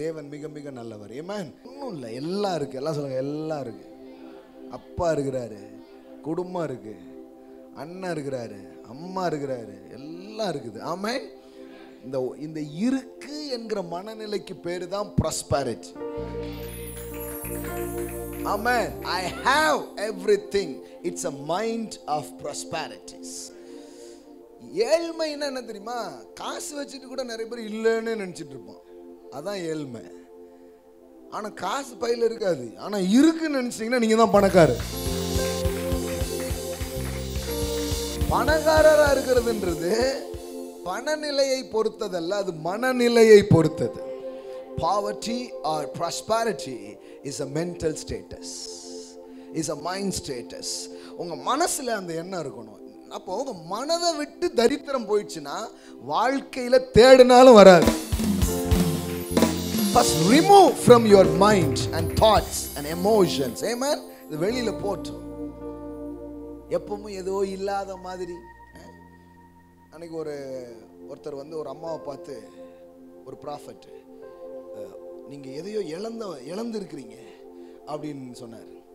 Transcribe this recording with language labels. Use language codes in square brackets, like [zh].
[ta] தேவன் மிக மிக நல்லவர். ஆமென். ஒன்றும் இல்லை, எல்லாம் இருக்குது. எல்லாம் சொல்லுங்கள், எல்லாம் இருக்குது. அப்பா இருக்கிறாரு, குடும்பம் இருக்கு, அண்ணன் இருக்கிறாரு, அம்மா இருக்கிறாரு, எல்லாம் இருக்குது. ஆமென். இந்த இருக்கு என்கிற மனநிலைக்கு பேரு தான் prosperity. [en] Amen. I have everything. It's a mind of prosperities. [ta] ஏழ்மைன்னா என்ன தெரியுமா? காசு வச்சுட்டு கூட நிறைய பேர் இல்லைன்னு நினைச்சிட்டு இருப்போம். அதான் ஏழ்மை. ஆனா காசு பையில இருக்காது, ஆனா இருக்குன்னு நினைச்சீங்கன்னா நீங்க தான் பணக்காரர். பணக்காரரா இருக்கிறதுன்றது பணநிலையை பொறுத்ததல்ல, அது மனநிலையை பொறுத்தது. [en] Poverty or prosperity is a mental status, is a mind status. [ta] உங்க மனசுல அந்த எண்ணம் இருக்கணும். அப்போ உங்க மனதை விட்டு தரித்திரம் போயிடுச்சுன்னா வாழ்க்கையில தேடினாலும் வராது. [en] First remove from your mind and thoughts and emotions. Amen. [ta] இது வெளியில போட்டு எப்பவும் ஏதோ இல்லாத மாதிரி. அன்னைக்கு ஒருத்தர் வந்து ஒரு அம்மாவை பார்த்து, ஒரு ப்ராஃபட், நீங்கள் எதையோ இழந்திருக்கிறீங்க அப்படின்னு சொன்னார்.